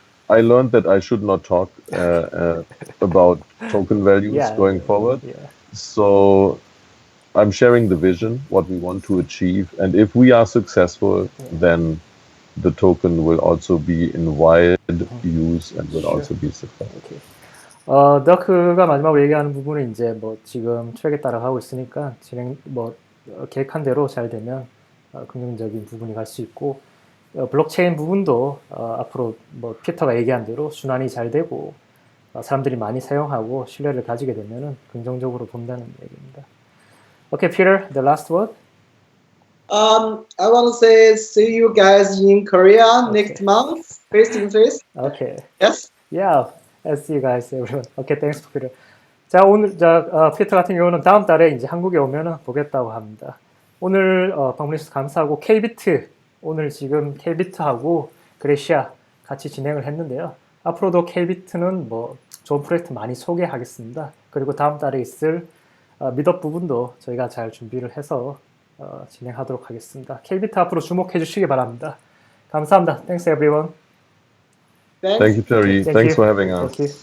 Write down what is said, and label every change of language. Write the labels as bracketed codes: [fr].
[en] I learned that I should not talk about token values going forward. Yeah. So I'm sharing the vision, what we want to achieve, and if we are successful, then the token will also be in wide use and will also be successful. Okay. [ko] 더크가 마지막으로 얘기하는 부분은 이제 뭐 지금 트랙에 따라 가고 있으니까 진행 계획한 대로 잘 되면 긍정적인 부분이 갈 수 있고 블록체인 부분도 앞으로 뭐 피터가 얘기한 대로 순환이 잘 되고 사람들이 많이 사용하고 신뢰를 가지게 되면은 긍정적으로 본다는 얘기입니다. [en] Okay, Peter, the last word. I want to say see you guys in Korea next month, face to face. Okay. Yes. Yeah. I'll see you guys, everyone. Okay, thanks, Peter. [ko] 자, 오늘 피터 같은 경우는 다음 달에 이제 한국에 오면은 보겠다고 합니다. 오늘 방문해주셔서 감사하고 KBIT 오늘 지금 KBIT하고 그레시아 같이 진행을 했는데요. 앞으로도 KBIT는 뭐 좋은 프로젝트 많이 소개하겠습니다. 그리고 다음 달에 있을 미드업 부분도 저희가 잘 준비를 해서 진행하도록 하겠습니다. KBIT 앞으로 주목해 주시기 바랍니다. 감사합니다. [en] Thanks, everyone. [ko] Thank you, Terry. Thanks for having us.